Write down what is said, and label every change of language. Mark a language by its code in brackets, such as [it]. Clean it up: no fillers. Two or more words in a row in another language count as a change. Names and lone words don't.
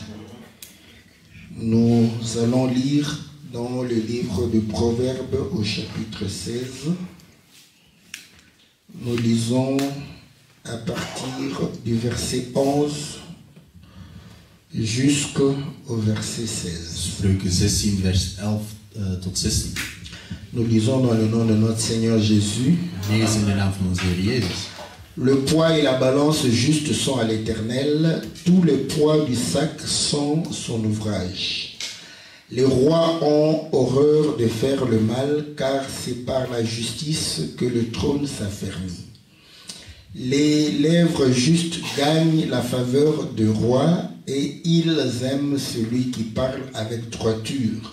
[fr] Nous allons lire dans le livre de Proverbes au chapitre 16. Nous lisons à partir du verset 11 jusqu'au verset 16. [nl] Spreuken 16, vers 11 tot 16. [fr] Nous lisons dans le nom de notre Seigneur Jésus. [nl] Lees in de naam van onze Heer Jezus. [fr] Le poids et la balance juste sont à l'Éternel, tout le poids du sac sont son ouvrage. Les rois ont horreur de faire le mal, car c'est par la justice que le trône s'affermit. Les lèvres justes gagnent la faveur du roi, et ils aiment celui qui parle avec droiture.